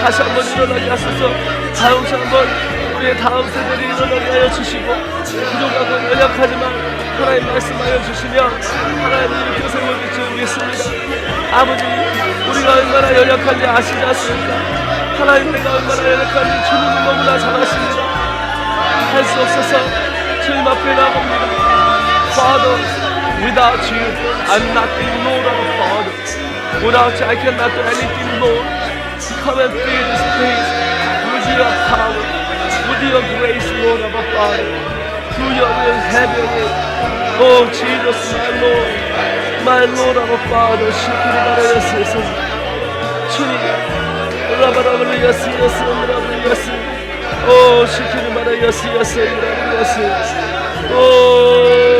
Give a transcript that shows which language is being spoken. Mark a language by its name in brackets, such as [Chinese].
[Korean] 다시 한번 일어나게 하소서. 다음시 한번 우리의 다음 세대를 일어나게 하여 주시고 부족하고 연약하지만 하나님 말씀하여 주시며 하나님 일으켜 세워줄 줄 믿습니다. 아버지, 우리가 얼마나 연약한지 아시지 않습니까? 하나님, 내가 얼마나 연약한지 주님은 너무나 잘 아십니다. 할 수 없어서 주님 앞에 나갑니다. [English] Father, without you, I'm nothing, Lord our Father. Without you, I cannot do anything, Lord. Come and fill this place with your power, with your grace, Lord our Father. Do your will, have your way. Oh Jesus, my Lord our Father. 시키를 바라였으소. 주님, 라바라바라 야스 야스 라바라바라 야스. 오 시키를 바라 야스 야스 라바라바라 야스. 오.